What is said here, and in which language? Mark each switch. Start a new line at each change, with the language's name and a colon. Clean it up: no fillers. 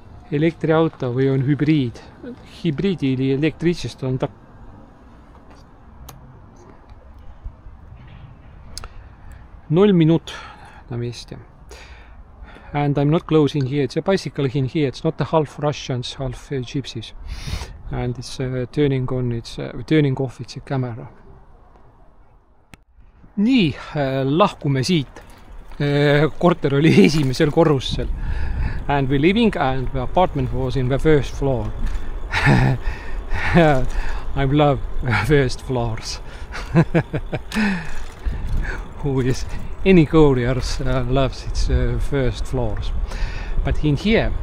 Estonian: Elektriauto või on hübriid.
Russian: Hübriid или электричество on так.
Estonian: Null minut
Russian: на месте.
English: And I'm not closing here. It's a bicycle in here. It's not the half Russians, half gypsies. And it's turning on, it's turning off, it's a camera.
Estonian: Nii, lahkume siit. Korter oli esimesel korrusel.
English: And we living and the apartment was in the first floor. I love first floors. Who is any couriers loves its first floors. But in here,